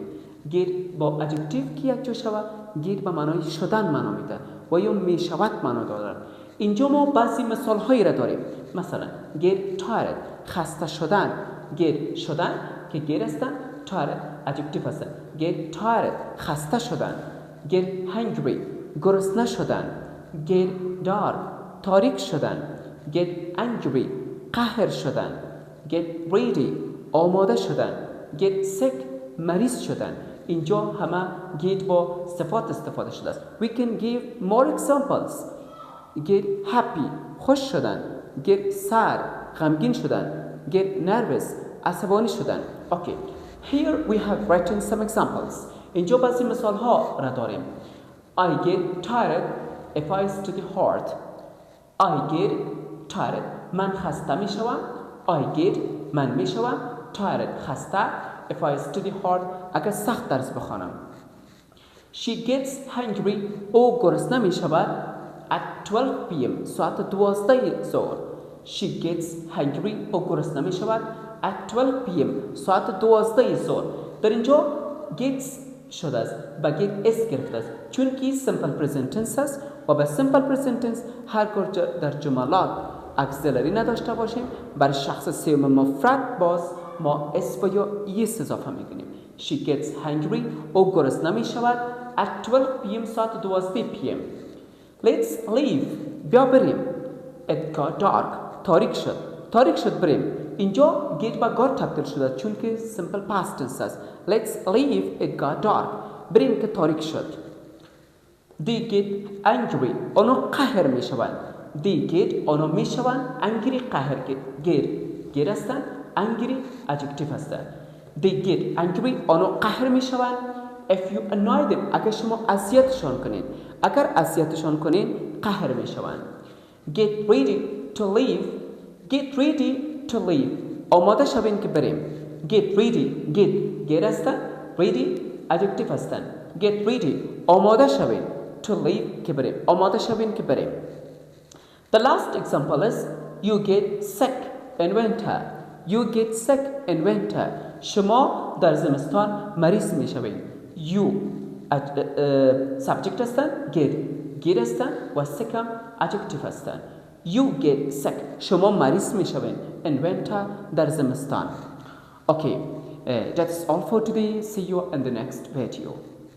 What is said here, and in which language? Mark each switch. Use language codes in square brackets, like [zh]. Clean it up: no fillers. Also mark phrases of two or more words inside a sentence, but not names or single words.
[fa] get با adjective که یک جا شود، get به معنای شدن معنا میده و یا میشود معنا دارد. اینجا ما بعضی مثال هایی را داریم. مثلا [en] get tired [fa] خسته شدن، get شدن که get هستن، [en] tired adjective [fa] هستن. [en] get tired [fa] خسته شدن، [en] get hungry [fa] گرسنه شدن، [en] get dark [fa] تاریک شدن، [en] get angry [fa] قهر شدن، [en] get ready [fa] آماده شدن، [en] get sick [fa] مریض شدن. اینجا همه get با صفات استفاده شده است. [en] We can give more examples. get happy [fa] خوش شدن، [en] get sad [fa] غمگین شدن، [en] get nervous [fa] عصبانی شدن. [en] Okay, here we have written some examples. [fa] اینجا بعضی مثال ها را داریم. [en] I get tired if I study hard. I get tired [fa] من خسته می شوم. [en] I get [fa] من می شوم tired خسته [en] if I study hard [fa] اگر سخت درس بخوانم. [en] She gets hungry [fa] او گرسنه می شود [en] at 12 p.m. [fa] ساعت 12 ظهر. [en] She gets hungry [fa] او گرسنه می شود [en] at 12 p.m. [fa] ساعت 12 ظهر. در اینجا gets شده است و get s گرفته است چون که [en] simple present tense [fa] است و به [en] simple present tense [fa] هرگاه در جملات auxiliary نداشته باشیم بر شخص سوم مفرد باز ما s و یا es اضافه میکنیم. [en] She gets hungry [fa] او گرسنه می شود [en] at 12 p.m. [fa] ساعت 12 [en] p.m. Let's leave [fa] بیا بریم. [en] It got dark [fa] تاریک شد بریم. اینجا get با got تبدیل شده چون که [en] simple past tense [fa] است. [en] Let's leave it got dark [fa] بریم که تاریک شد. [en] They get angry [fa] آنها قهر می شوند. [en] They get [fa] آنها می شوند angry قهر get هستند [en] angry adjective [fa] هستند. [en] They get angry [fa] آنها قهر می شوند. [en] If you annoy them [fa] اگر شما اذیتشان کنید، اگر اذیتشان کنید قهر می شوند. [en] Get ready to leave [fa] آماده شوین که بریم. [en] Get ready get هستن، ready adjective هستن. Get ready [fa] آماده شوین [en] to leave [fa] که بریم، آماده شوین که بریم. [en] The last example is you get sick in winter. You get sick in winter [fa] شما در زمستان مریض می شوین. [en] You subject [fa] هستن، get هستن و sick هم adjective هستن. [en] You get sick [fa] شما مریض می شوین [en] in winter [fa] در زمستان. [en] Okay, that's all for today. See you in the next video.